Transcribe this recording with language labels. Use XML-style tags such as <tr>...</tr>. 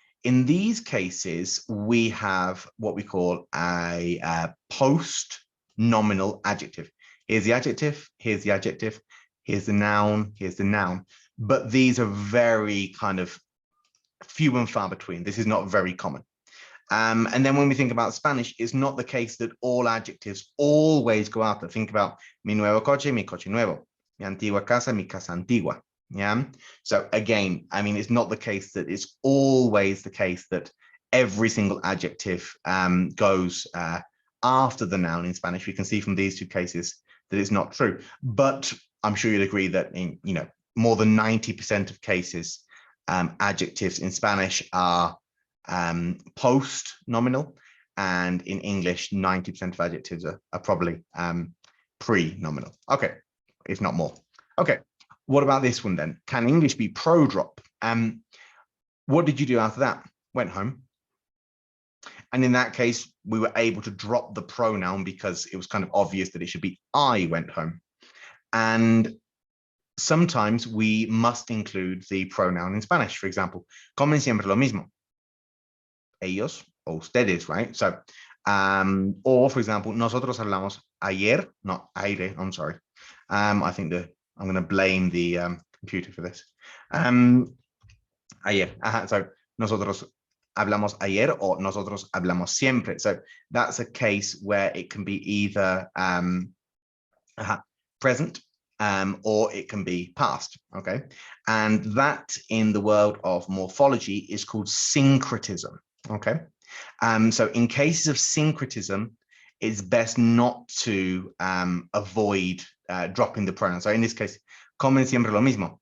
<en>In these cases, we have what we call a post-nominal adjective. Here's the adjective, here's the adjective, here's the noun, here's the noun. But these are very kind of few and far between. This is not very common. And then when we think about Spanish, it's not the case that all adjectives always go after. Think about</en> <es>mi nuevo coche nuevo. Mi antigua casa, mi casa antigua.</es> <en>Yeah. So again, I mean, it's not the case that it's always the case that every single adjective goes after the noun in Spanish. We can see from these two cases that it's not true. But I'm sure you'd agree that in, you know, more than 90% of cases, adjectives in Spanish are post-nominal, and in English, 90% of adjectives are probably pre-nominal. Okay, if not more. Okay, what about this one then? Can English be pro-drop? What did you do after that? Went home. And in that case, we were able to drop the pronoun because it was kind of obvious that it should be I went home. And sometimes we must include the pronoun in Spanish. For example,</en> <es>comen siempre lo mismo. Ellos o ustedes,</es> <en>right? So, or for example,</en> <es>nosotros hablamos ayer,</es> <en>not aire, I'm sorry. I think I'm going to blame the computer for this.</en> <es>Ayer, so nosotros hablamos ayer or nosotros hablamos siempre.</es> <en>So that's a case where it can be either present or it can be past, okay? And that in the world of morphology is called syncretism, okay? So in cases of syncretism, it's best not to avoid dropping the pronoun. So in this case,</en> <es>comen siempre lo mismo.</es>